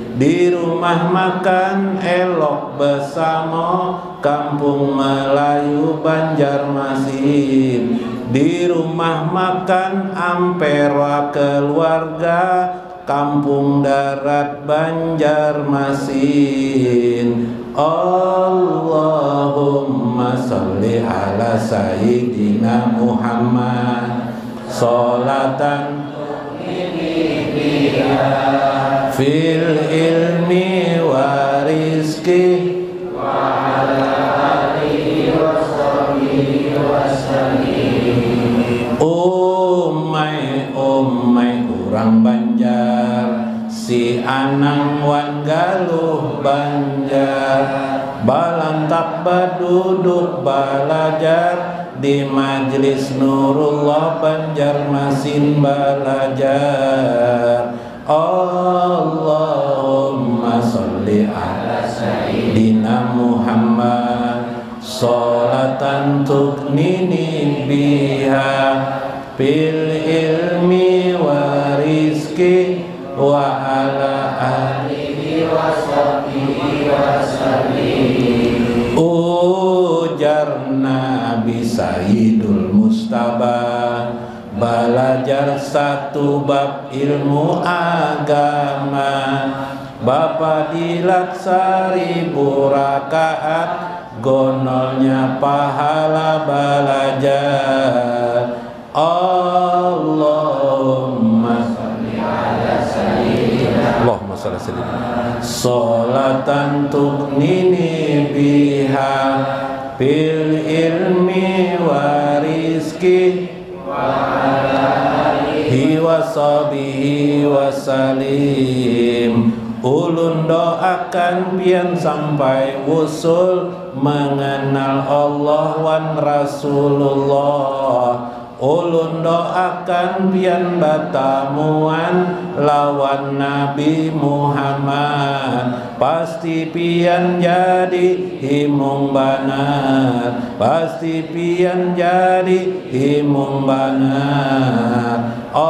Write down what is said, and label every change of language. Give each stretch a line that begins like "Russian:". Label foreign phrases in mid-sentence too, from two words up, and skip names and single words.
Banjar: Di rumah makan Elok Besamo, Kampung Melayu Banjarmasin. Di rumah makan Ampera Keluarga, Kampung Darat Banjarmasin.
Arabic: اللهم صل على سيدنا محمد صلاة في العلم و رزق و على آله و صحبه و سلم.
Banjar: Umay kurang Banjar, si Anang wan galuh Banjar, balantap baduduk balajar di Majlis Nurullah Banjarmasin balajar.
Arabic: اللهم صل على سيدنا محمد صلاة تغنيني بها بالعلم و رزق و على آله و صحبه و سلم.
Banjar: Ujar Nabi Sayyidul Mustaba, belajar satu bab ilmu agama, Bapak dilat 1000 rakaat, gonolnya pahala belajar.
Arabic: اللهم صل على سيدنا صلاة تغنيني بها بالعلم و رزق و على آله و صحبه و سلم.
Banjar: Ulun doakan pian sampai usul mengenal Allah wan Rasulullah. Ulun doakan pian batamuan lawan Nabi Muhammad, pasti pian jadi himung banar, pasti pian jadi himung banar.